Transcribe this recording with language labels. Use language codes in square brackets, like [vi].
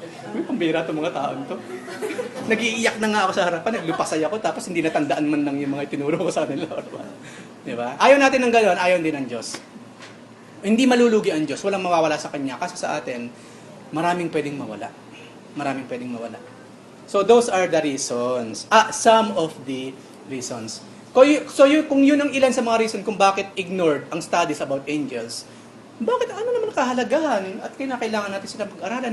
[tl] May pambira itong mga taon to. Nag-iiyak na nga ako sa harapan, naglupasay ako, tapos hindi natandaan man lang yung mga tinuro ko sa nila. Di ba? Ayaw natin ng gano'n, ayaw din ng Diyos. Hindi malulugi ang Diyos, walang mawawala sa Kanya. Kasi sa atin, maraming pwedeng mawala. Maraming pwedeng mawala. [en] So those are the reasons. Some of the reasons. [tl] Kung yun ang ilan sa mga reason kung bakit ignored ang studies about angels, bakit ano naman kahalagahan at kinakailangan natin sila pag-aralan?